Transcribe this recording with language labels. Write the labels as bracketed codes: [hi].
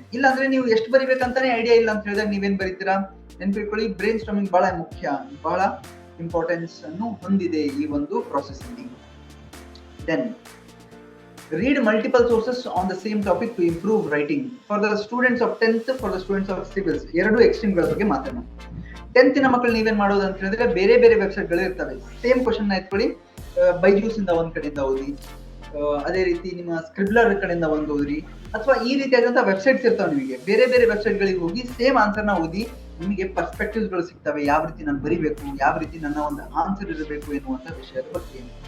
[kn] ಇಲ್ಲಾಂದ್ರೆ ನೀವು ಎಷ್ಟು ಬರಿಬೇಕಂತಾನೆ ಐಡಿಯಾ ಇಲ್ಲ ಅಂತ ಹೇಳಿದಾಗ ನೀವೇನ್ ಬರೀತೀರಾ? ನೆನ್ಪಿಟ್ಕೊಳ್ಳಿ, ಬ್ರೈನ್ ಸ್ಟಾರ್ಮಿಂಗ್ ಬಹಳ ಮುಖ್ಯ, ಬಹಳ ಇಂಪಾರ್ಟೆನ್ಸ್ ಅನ್ನು ಹೊಂದಿದೆ ಈ ಒಂದು ಪ್ರಾಸೆಸ್ ಅಲ್ಲಿ. [en] Then read multiple sources on the same topic to improve writing. For the students of 10th, for the students of civils, [kn] ಎರಡು ಎಕ್ಸ್ಟ್ರೀಮ್ ಗಳ ಬಗ್ಗೆ ಮಾತಾಡೋಣ. 10th ನ ಮಕ್ಕಳು ನೀವೇನ್ ಮಾಡೋದು ಅಂತ ಹೇಳಿದ್ರೆ, ಬೇರೆ ಬೇರೆ ವೆಬ್ಸೈಟ್ ಗಳು ಇರ್ತವೆ, ಸೇಮ್ ಕ್ವಶನ್ ನ ಎತ್ಕೊಳ್ಳಿ, ಬೈಜೂಸ್ ಇಂದ ಒಂದ್ ಕಡೆಯಿಂದ ಓದಿ, ಅದೇ ರೀತಿ ನಿಮ್ಮ ಸ್ಕ್ರಿಬ್ಲರ್ ಕಡೆಯಿಂದ ಒಂದ್ ಓದ್ರಿ, ಅಥವಾ ಈ ರೀತಿಯಾದಂತಹ ವೆಬ್ಸೈಟ್ಸ್ ಇರ್ತಾವೆ, ನಿಮಗೆ ಬೇರೆ ಬೇರೆ ವೆಬ್ಸೈಟ್ ಗಳಿಗೆ ಹೋಗಿ ಸೇಮ್ ಆನ್ಸರ್ ನ ಓದಿ, ನಿಮಗೆ ಪರ್ಸ್ಪೆಕ್ಟಿವ್ಸ್ ಗಳು ಸಿಗ್ತವೆ, ಯಾವ ರೀತಿ ನಾನು ಬರಿಬೇಕು, ಯಾವ ರೀತಿ ನನ್ನ ಒಂದು ಆನ್ಸರ್ ಇರಬೇಕು ಎನ್ನುವಂತ ವಿಷಯದ ಬಗ್ಗೆ.